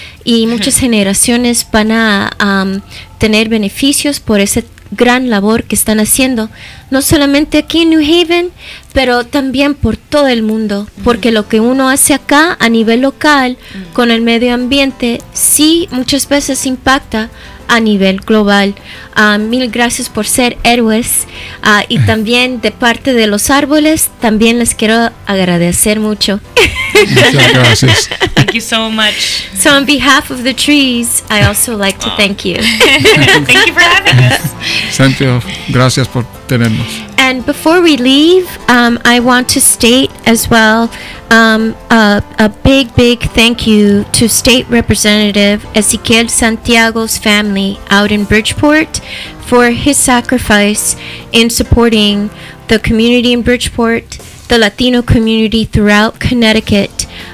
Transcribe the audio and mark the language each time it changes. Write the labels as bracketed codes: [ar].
[es] Y muchas generaciones van a tener beneficios por esa gran labor que están haciendo, no solamente aquí en New Haven, pero también por todo el mundo, porque lo que uno hace acá a nivel local con el medio ambiente sí muchas veces impacta a nivel global. Mil gracias por ser héroes, y también de parte de los árboles también les quiero agradecer mucho. Muchas gracias. [en] Thank you so much. So on behalf of the trees, I also like to thank you. Thank you for having us. [es] Santiago, gracias por tenernos. [en] And before we leave, I want to state as well a big thank you to State Representative Ezequiel Santiago's family out in Bridgeport for his sacrifice in supporting the community in Bridgeport, the Latino community throughout Connecticut.